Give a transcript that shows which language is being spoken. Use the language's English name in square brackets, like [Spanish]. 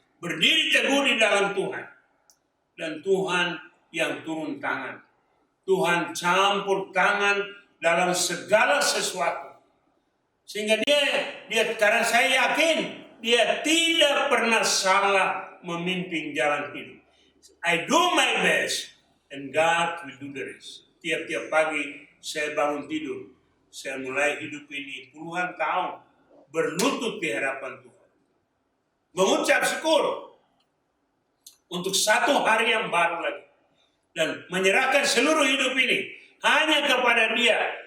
[Indonesian] Berdiri teguh di dalam Tuhan. Dan Tuhan yang turun tangan. Tuhan campur tangan dalam segala sesuatu. Sehingga dia karena saya yakin dia tidak pernah salah memimpin jalan hidup. [English] I do my best and God will do the rest. [Indonesian] Tiap-tiap pagi saya bangun tidur. Saya mulai hidup ini puluhan tahun. Berlutut di hadapan Tuhan. Mengucap syukur. Untuk satu hari yang baru lagi. Dan menyerahkan seluruh hidup ini. Hanya kepada Dia.